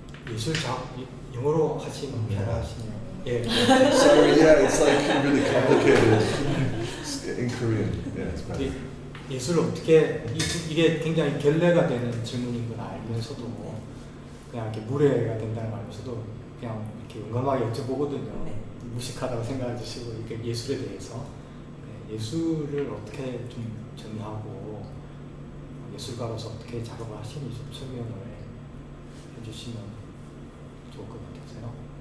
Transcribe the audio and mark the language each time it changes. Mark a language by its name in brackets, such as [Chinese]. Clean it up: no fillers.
[Korean] 예술 영어로 하시면 편하시네요. 예. [English] Sorry, yeah, it's like really complicated in Korean. Yeah, it's better. [Korean] 예술을 어떻게 이게 굉장히 결례가 되는 질문인 걸 알면서도 그냥 이렇게 무례가 된다는 걸 알면서도 그냥 이렇게 용감하게 여쭤보거든요. 네. 무식하다고 생각해 주시고 이렇게 예술에 대해서 예술을 어떻게 좀 정의하고 예술가로서 어떻게 작업을 하시는지 좀 설명을 해주시면 좋을 것 같아서요.